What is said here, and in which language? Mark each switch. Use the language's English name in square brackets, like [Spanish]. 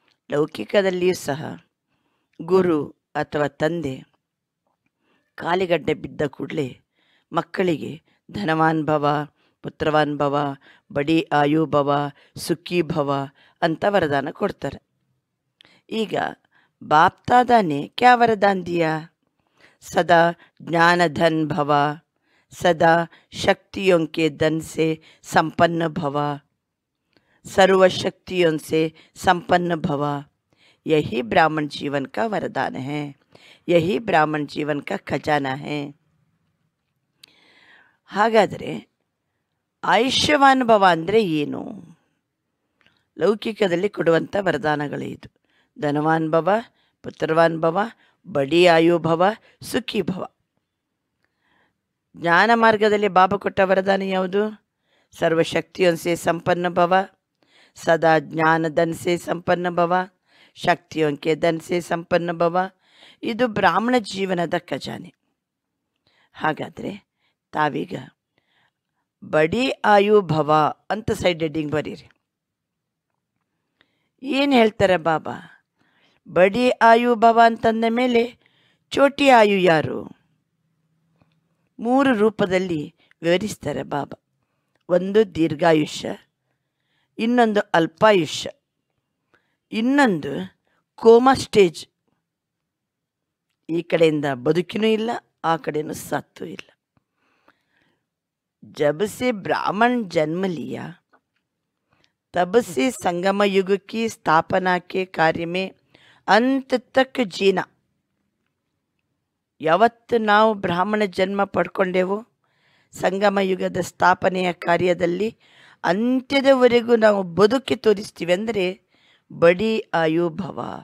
[Kannada] ಲೌಕಿಕದಲ್ಲಿಯೂ ಸಹ ಗುರು ಅಥವಾ ತಂದೆ ಕಾಲಿಗಡ್ಡೆ ಬಿದ್ದ ಕೂಡಲೇ ಮಕ್ಕಳಿಗೆ ಧನವಾನ್ ಭವ, ಪುತ್ರವಾನ್ ಭವ, ಬಡಿ ಆಯು ಭವ, ಸುಖಿ ಭವ ಅಂತ ವರದಾನ ಕೊಡ್ತಾರೆ. ಈಗ [Hindi] ಬಾಪ್ತಾದ ने क्या वरदान दिया? सदा ज्ञान धन भव, सदा शक्तियों के धन से संपन्न भव, सर्वशक्तियों से संपन्न भव. यही ब्राह्मण जीवन का वरदान है. ಯಹಿ ಬ್ರಾಹ್ಮಣ ಜೀವನ ಕಾ ಖಜಾನಾ ಹೈ. [Kannada] ಹಾಗಾದರೆ ಆಯುಷ್ಯವಾನ್ ಭವ ಅಂದರೆ ಏನು? ಲೌಕಿಕದಲ್ಲಿ ಕೊಡುವಂಥ ವರದಾನಗಳೇ ಇದು. ಧನವಾನ್ ಭವ, ಪುತ್ರವಾನ್ ಭವ, ಬಡಿ ಆಯು ಭವ, ಸುಖಿ ಭವ. ಜ್ಞಾನ ಮಾರ್ಗದಲ್ಲಿ ಬಾಬಾ ಕೊಟ್ಟ ವರದಾನ ಯಾವುದು? [Hindi] ಸರ್ವಶಕ್ತಿಯೋं से संपन्न भव, सदा ज्ञान धन से संपन्न भव, ಶಕ್ತಿಯೋं के धन से संपन्न भव. [Kannada] ಇದು ಬ್ರಾಹ್ಮಣ ಜೀವನದ ಖಜಾನೆ. ಹಾಗಾದರೆ ತಾವೀಗ ಬಡಿ ಆಯು ಭವ ಅಂತ ಸೈಡ್ ಹೆಡ್ಡಿಂಗ್ ಬರೀರಿ. ಏನು ಹೇಳ್ತಾರೆ ಬಾಬಾ? ಬಡಿ ಆಯು ಭವ ಅಂತಂದ ಮೇಲೆ ಚೋಟಿ ಆಯು ಯಾರು? 3 ರೂಪದಲ್ಲಿ ವಿವರಿಸ್ತಾರೆ ಬಾಬಾ. ಒಂದು ದೀರ್ಘಾಯುಷ್ಯ, ಇನ್ನೊಂದು ಅಲ್ಪಾಯುಷ್ಯ, ಇನ್ನೊಂದು ಕೋಮಾ ಸ್ಟೇಜ್. ಈ ಕಡೆಯಿಂದ ಬದುಕಿನೂ ಇಲ್ಲ, ಆ ಕಡೆಯೂ ಸತ್ತೂ ಇಲ್ಲ. [Hindi] जब से ब्राह्मण जन्म लिया तब से संगम युग की स्थापना के कार्य में अंत तक जीना. [Kannada] ಯಾವತ್ತು ನಾವು ಬ್ರಾಹ್ಮಣ ಜನ್ಮ ಪಡ್ಕೊಂಡೆವು, ಸಂಗಮ ಯುಗದ ಸ್ಥಾಪನೆಯ ಕಾರ್ಯದಲ್ಲಿ ಅಂತ್ಯದವರೆಗೂ ನಾವು ಬದುಕಿ ತೋರಿಸ್ತೀವಿ ಅಂದರೆ ಬಡಿ ಆಯು ಭವ.